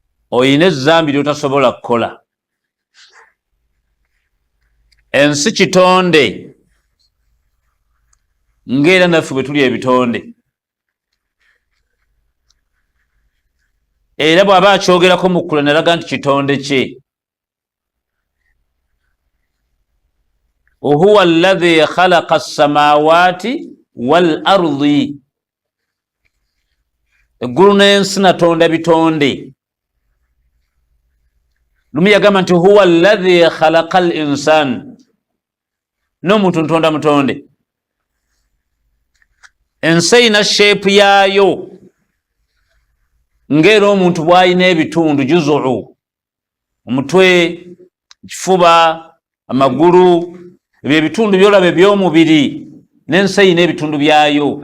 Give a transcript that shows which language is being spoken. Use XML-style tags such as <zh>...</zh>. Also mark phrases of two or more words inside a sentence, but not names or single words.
<lg>oyina ezzambi lyotasobola kukola. Ensi kitonde ng'era naffe bwe tuli ebitonde. Era bw'aba akyogerako mu Qur'an alaga nti kitonde kye.</lg> <ar>هو الذي خلق السماوات والأرض.</ar> <lg>Eggulu n'ensi natonda bitonde. Lumu yagamba nti</lg> <ar>هو الذي خلق الإنسان.</ar> <lg>N'omuntu ntonda mutonde. Ensi eyina shape yaayo ng'era omuntu bw'alina ebitundu juzuu, omutwe, ekifuba, amagulu, ebyo ebitundu byolaba eby'omubiri, n'ensi eyina ebitundu byayo.</lg>